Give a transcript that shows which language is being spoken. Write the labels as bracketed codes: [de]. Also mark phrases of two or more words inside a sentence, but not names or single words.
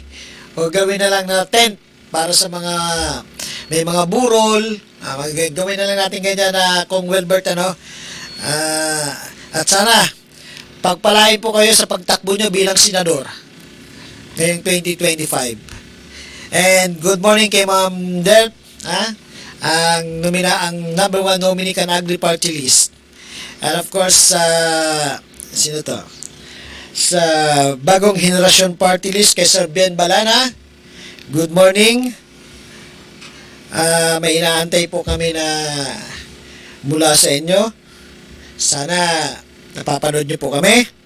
[tl] O gawin na lang na tent para sa mga may mga burol. Gawin na lang natin ganyan na Kong Wilbert, at sana, pagpalain po kayo sa pagtakbo nyo bilang senador ngayong 2025. [en] And good morning [tl] kay Ma'am Delp, ang [en] number 1 nominee [tl] kan Agri Party List. [en] And of course, [tl] sino to? Sa Bagong Henerasyon Party List kay Sir Ben Balana. [en] Good morning. [tl] May inaantay po kami na mula sa inyo. Sana napapanood nyo po kami.